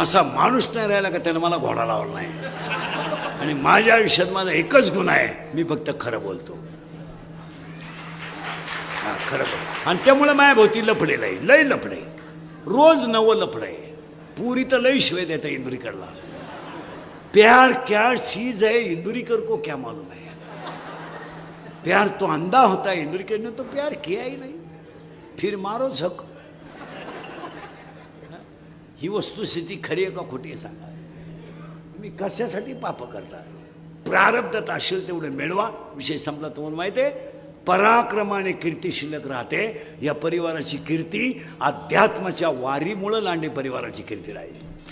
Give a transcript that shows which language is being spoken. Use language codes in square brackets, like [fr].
[mr] असा माणूस नाही राहिला का त्यानं मला घोडा लावला नाही. आणि माझ्या आयुष्यात माझा एकच गुण आहे, मी फक्त खरं बोलतो. खरं बोलतो. आणि त्यामुळे माझ्या भोवती लफडेल आहे, लय लफडे, रोज नवं लफड आहे. पुरी तर लय शिवाय देता इंदुरीकरला. [hi] प्यार क्या चीज है इंदुरीकर को क्या मालूम है. प्यार तो अंधा होता है, इंदुरीकर ने तो प्यार किया ही नहीं, फिर मारो झक. [mr] ही वस्तुस्थिती खरी आहे का खोटी आहे सांगा. तुम्ही कशासाठी पाप करता? प्रारब्धात असेल तेवढं मिळवा, विषय संपला. तुम्हाला माहिती आहे, पराक्रमाने कीर्ती शिल्लक राहते. या परिवाराची कीर्ती अध्यात्माच्या वारीमुळं लांडे परिवाराची कीर्ती राहील.